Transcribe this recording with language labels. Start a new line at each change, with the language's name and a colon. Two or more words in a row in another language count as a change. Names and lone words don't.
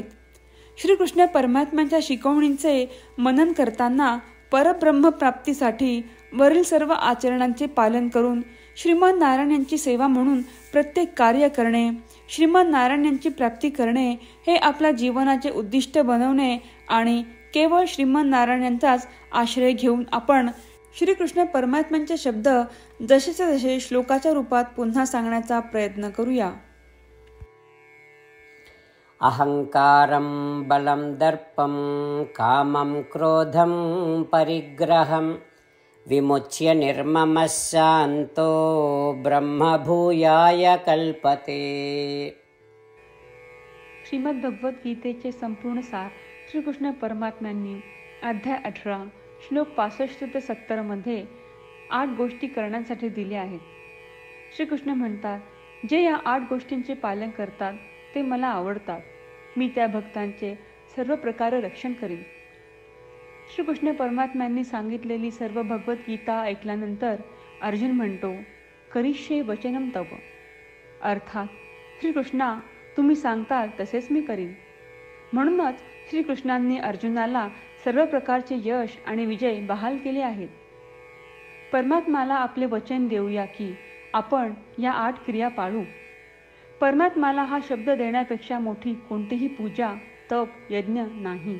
Marathi: श्रीकृष्ण परमात्म्याच्या शिकवणींचे मनन करताना परब्रह्म प्राप्तीसाठी वरील सर्व आचरणांचे पालन करून श्रीमन नारायण यांची सेवा म्हणून प्रत्येक कार्य करणे, श्रीमन नारायण यांची प्राप्ती करणे हे आपल्या जीवनाचे उद्दिष्ट बनवणे आणि केवळ श्रीमन नारायण यांचाच आश्रय घेऊन आपण श्रीकृष्ण परमात्म्यांचे शब्द जसेचे जसे श्लोकाच्या रूपात पुन्हा सांगण्याचा प्रयत्न करूया.
Sanskrit: अहंकारं बलं दर्पं कामं क्रोधं परिग्रहं विमुच्य निर्ममः शान्तो ब्रह्मभूयाय कल्पते.
Marathi: श्रीमद भगवद्गीतेचे संपूर्ण सार श्रीकृष्ण परमात्म्यांनी अध्याय 18 श्लोक 65 ते 70 मध्ये 8 गोष्टी करण्यासाठी दिल्या आहेत. श्रीकृष्ण म्हणतात, जे या 8 गोष्टींचे पालन करतात ते मला आवडतात. मी त्या भक्तांचे सर्व प्रकारे रक्षण करीन. श्रीकृष्ण परमात्म्यांनी सांगितलेली सर्व भगवद्गीता ऐकल्यानंतर अर्जुन म्हणतो,
Sanskrit: करिष्ये वचनं तव.
Marathi: अर्थात श्रीकृष्णा, तुम्ही सांगताल तसेच मी करीन. म्हणूनच श्रीकृष्णांनी अर्जुनाला सर्व प्रकारचे यश आणि विजय बहाल केले आहेत. परमात्म्याला आपले वचन देऊया की आपण या 8 क्रिया पाळू. परमात्म्याला हा शब्द देण्यापेक्षा मोठी कोणतीही पूजा, तप, यज्ञ नाही.